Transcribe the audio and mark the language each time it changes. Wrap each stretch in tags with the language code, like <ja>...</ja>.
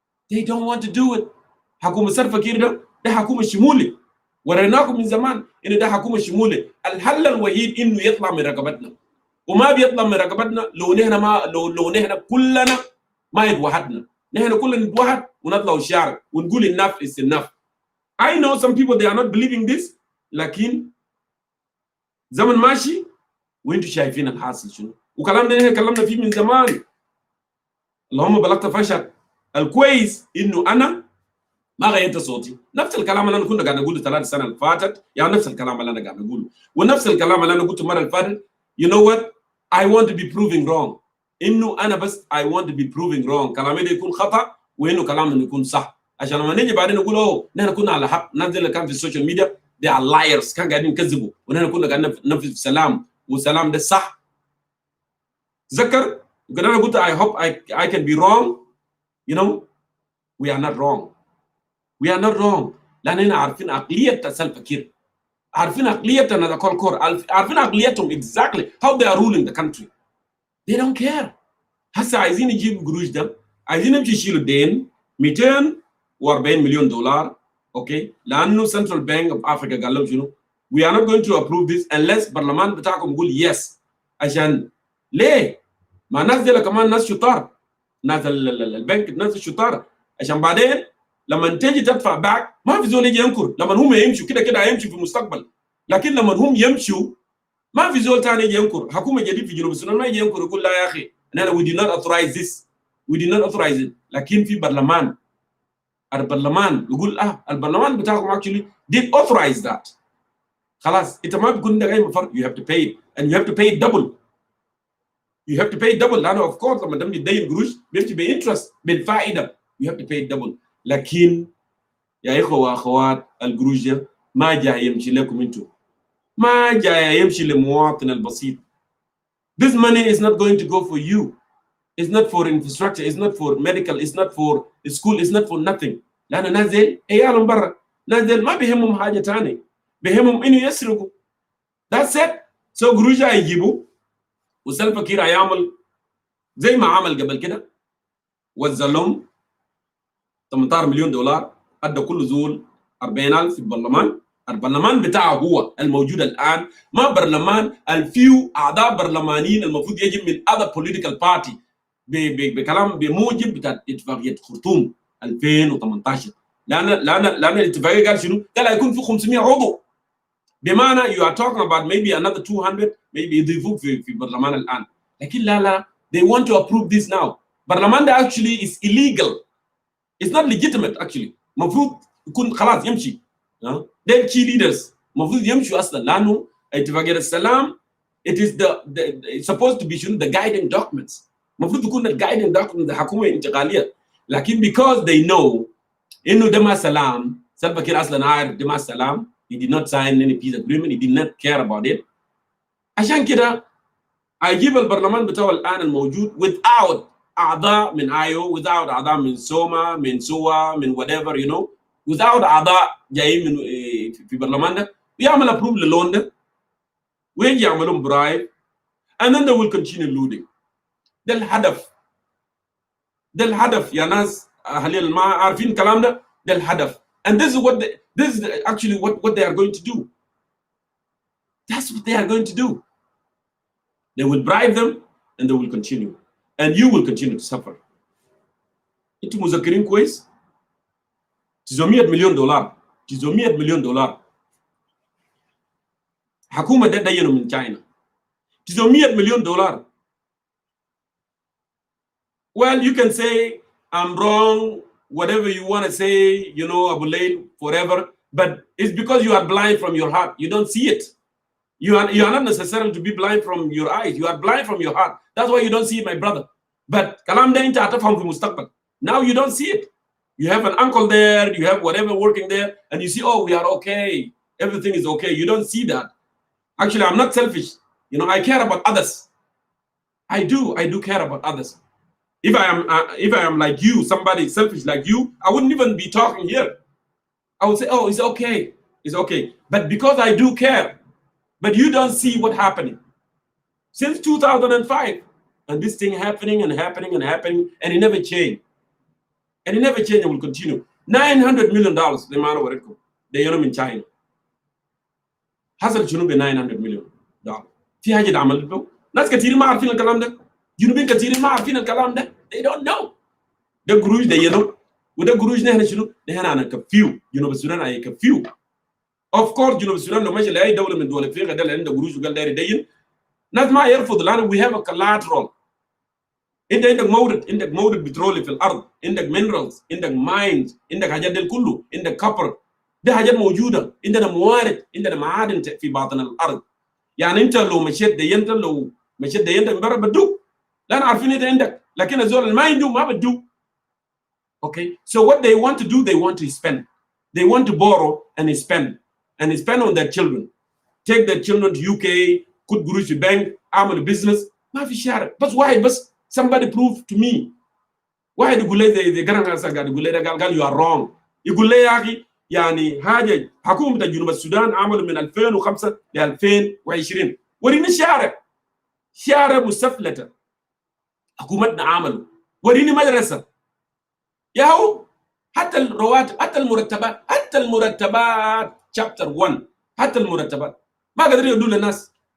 <en>They don't want to do it.</en> <ar>حكومة صرف كده ده حكومة شمولي. وريناكم من زمان انه ده حكومة شمولي. الحل الوحيد انه يطلع من رقبتنا. وما بيطلع من رقبتنا لو نحن كلنا ما يتوحدنا. نحن كلنا نتوحد ونطلع الشارع ونقول</ar> <en>enough is enough. I know some people they are not believing this.</en> <ar>لكن زمن ماشي وانتوا شايفين الحاصل شنو. وكلام ده نحن كلامنا فيه من زمان. اللهم بلغت فشل. الكويس انه انا ما غيرت صوتي. نفس الكلام اللي انا كنا قاعد نقوله 3 سنين اللي فاتت، يعني نفس الكلام اللي انا قاعد نقوله، ونفس الكلام اللي انا قلته المره اللي فاتت.</ar> <en>You know what? I want to be proving wrong.</en> <ar>انه انا بس</ar> <en>I want to be proving wrong.</en> <ar>كلامي ده يكون خطا وانه كلامنا يكون صح. عشان لما نيجي بعدين نقول اوه نحن كنا على حق. الناس اللي كان في السوشيال ميديا</ar> <en>they are liars،</en> <ar>كان قاعدين يكذبوا، ونحن كنا قاعدين ننفذ سلام، والسلام ده صح. تذكر وكده انا قلت</ar> <en>I hope I can be wrong. You know we are not wrong. We are not wrong.</en> <ar>لاننا عارفين عقليه سلف كير، عارفين عقليه نادا كولكور، عارفين عقليتهم</ar> <en>exactly how they are ruling the country. They don't care.</en> <ar>هسه عايزين يجيبوا قروش ده، عايزين يمشي يشيلوا الدين $240 مليون. اوكي، لانه سنترال بانك اوف افريكا قال لهم شنو؟</ar> <en>We are not going to approve this unless</en> <ar>البرلمان بتاعكم يقول yes. عشان ليه؟ ما الناس دي كمان ناس شطار، ناس البنك ناس شطار، عشان بعدين لما تيجي تدفع باك ما في زول يجي ينكر. لما هم يمشوا كده هيمشوا في المستقبل، لكن لما هم يمشوا ما في زول ثاني يجي ينكر. حكومه جديد في جنوب السودان ما يجي ينكر يقول لا يا اخي انا</ar> <en>we did not authorize this, we did not authorize it.</en> <ar>لكن في برلمان، البرلمان يقول البرلمان بتاعكم</ar> <en>actually did authorize that.</en> <ar>خلاص انت ما بتكون ده اي مفر.</ar> <en>You have to pay it and you have to pay it double. You have to pay it double لانه of course</en> <ar>لما تم تدين قروش بيمشي بانترست بالفائده.</ar> <en>You have to pay it double.</en> <ar>لكن يا اخوه واخوات القروش ما جاي يمشي لكم انتم، ما جاي يمشي للمواطن البسيط.</ar> <en>This money is not going to go for you. It's not for infrastructure, it's not for medical, it's not for school, it's not for nothing.</en> <ar>لانه نازل عيالهم برا، نازل ما بيهمهم حاجه ثانيه، بيهمهم انه يسرقوا.</ar> <en>That's it.</en> <ar>So قروش هيجيبوا وسلف كير هيعمل زي ما عمل قبل كده، وزع لهم $18 مليون، ادى كل زول 40,000 في البرلمان. البرلمان بتاعه هو الموجود الان، ما برلمان الفيو اعضاء برلمانيين المفروض يجي من</ar> <en>other political party</en> <ar>بكلام بموجب بتاع اتفاقيه خرطوم 2018. لان الاتفاقيه قال شنو؟ قال هيكون في 500 عضو، بمعنى</ar> <en>you are talking about maybe another 200 maybe</en> <ar>يضيفوك في البرلمان الان. لكن لا</ar> <en>they want to approve this now.</en> <ar>البرلمان ده</ar> <en>actually is illegal. It's not legitimate actually.</en> <ar>المفروض يكون خلاص يمشي.</ar> <en>They're key leaders.</en> <ar>المفروض يمشوا اصلا لانه اتفاقيه السلام</ar> <en>it is it's supposed to be the guiding documents.</en> <ar>المفروض يكون</ar> <en>guiding documents</en> <ar>الحكومه الانتقاليه. لكن</ar> <en>because they know</en> <ar>انه ده ما سلام، سلفا كير اصلا عارف ده ما سلام.</ar> <en>He did not sign any peace agreement. He did not care about it.</en> <ar>عشان كده هيجيب البرلمان بتاعه الان الموجود without اعضاء من ايو، without اعضاء من سوما، من سوا، من whatever you know، without اعضاء جايين من في البرلمان ده، ويعمل ابروف للون ده ويجي يعملون برايب</ar> <en>and then they will continue looting.</en> <ar>ده الهدف يا ناس اهالي ما عارفين الكلام ده. ده الهدف</ar> <en>and this is actually what they are going to do. That's what they are going to do. They will bribe them and they will continue and you will continue to suffer. انتوا مذكرين كويس؟ $900 مليون، $900 مليون حكومه ده دينوا من China. $900 مليون. Well, you can say I'm wrong, whatever you want to say, you know, Abu Layl, forever, but it's because you are blind from your heart. You don't see it. You are not necessarily to be blind from your eyes. You are blind from your heart. That's why you don't see it, my brother. But</en> <ar>kalam da inta atafham fi mustaqbal.</ar> <en>Now you don't see it. You have an uncle there, you have whatever working there, and you see, oh, we are okay. Everything is okay. You don't see that. Actually, I'm not selfish. You know, I care about others. I do care about others. If I am like you, somebody selfish like you, I wouldn't even be talking here. I would say, oh, it's okay. It's okay. But because I do care, but you don't see what's happening. Since 2005, and this thing happening and happening and happening, and it never changed. And it never changed and will continue. $900 million, the amount of work they are in China. Hasn't should be $900 million.</en> <ar>في حاجة عمل له ناس كثير ما عارفين الكلام ده. جنوبين كثير ما عارفين الكلام ده.</ar> <en>They don't know.</en> <ar>ده قروش ده ينو وده قروش نحن شنو؟ نحن أنا كفيو جنوب السودان أي كفيو. Of course جنوب السودان لو ماشي لأي دولة من دول أفريقيا ده اللي عنده قروش وقال داير يدين ناس ما يرفض لأنه</ar> <en>we have a collateral.</en> <ar>انت عندك مورد بترولي في الارض، عندك مينرالز، عندك ماينز، عندك حاجات دي كله، عندك كبر، دي حاجات موجوده، عندنا موارد، عندنا معادن في باطن الارض. يعني انت لو مشيت دينت من برا بدوك، لان عارفين انت عندك، لكن الزول اللي ما عنده ما بدوك.</ar> <en>Okay, so what they want to do, they want to spend, they want to borrow and spend on their children, take their children to UK,</en> <ar>كود قروش في بنك، اعمل بزنس، ما في شارع. بس واحد بس</ar> <en>somebody prove to me.</en> <ar>واحد يقول لي زي قرن قاعد يقول لي قال</ar> <en>you are wrong.</en> <ar>يقول لي يا اخي يعني حاجه حكومه جنوب السودان عملوا من 2005 ل 2020 وريني شارع مستفلته حكومتنا عملوا، وريني مدرسه ياهو، حتى الرواتب حتى المرتبات شابتر 1 حتى المرتبات ما قادرين يدوا للناس.</ar>